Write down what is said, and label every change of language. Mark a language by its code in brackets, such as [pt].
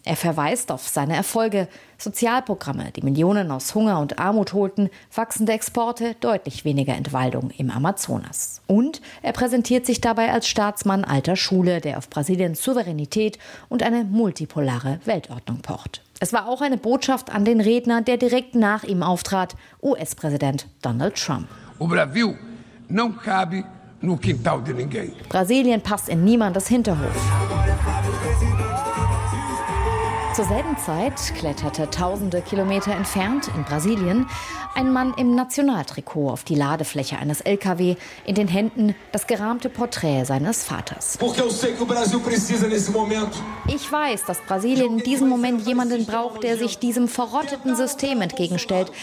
[de] Er verweist auf seine Erfolge, Sozialprogramme, die Millionen aus Hunger und Armut holten, wachsende Exporte, deutlich weniger Entwaldung im Amazonas. Und er präsentiert sich dabei als Staatsmann alter Schule, der auf Brasiliens Souveränität und eine multipolare Weltordnung pocht. Es war auch eine Botschaft an den Redner, der direkt nach ihm auftrat, US-Präsident Donald Trump. [pt] O Brasil não cabe no quintal de ninguém. [de] Brasilien passt in niemandes Hinterhof. Zur selben Zeit kletterte tausende Kilometer entfernt in Brasilien ein Mann im Nationaltrikot auf die Ladefläche eines LKW, in den Händen das gerahmte Porträt seines Vaters. Ich weiß, dass Brasilien in diesem Moment jemanden braucht, der sich diesem verrotteten System entgegenstellt.